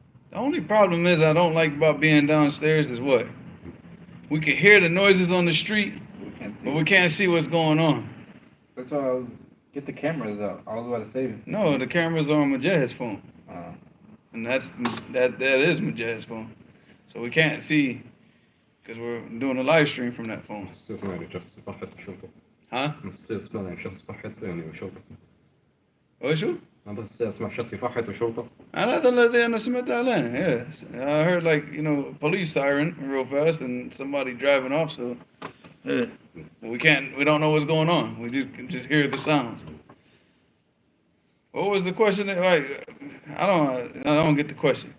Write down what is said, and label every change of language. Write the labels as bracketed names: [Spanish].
[English] The only problem is I don't like about being downstairs is what? We can hear the noises on the street, We can't see. but we can't see what's going on. That's why get the cameras out. I was about to say. No, the cameras are on Mujahid's phone. and that is Mujahid's phone. So we can't see because we're doing a live stream from that phone. [Arabic] بس اسمع يعني شخص فحت وشرطة. Huh? بس اسمع يعني شخص فحت يعني وشرطة. وشو؟ أنا بس اسمع شخص يفحت وشرطة. هذا الذي أنا سمعت عليه. [English] Yes, I heard like police siren real fast and somebody driving off. So yeah. We don't know what's going on. We can just hear the sounds. What was the question? Like, I don't get the question.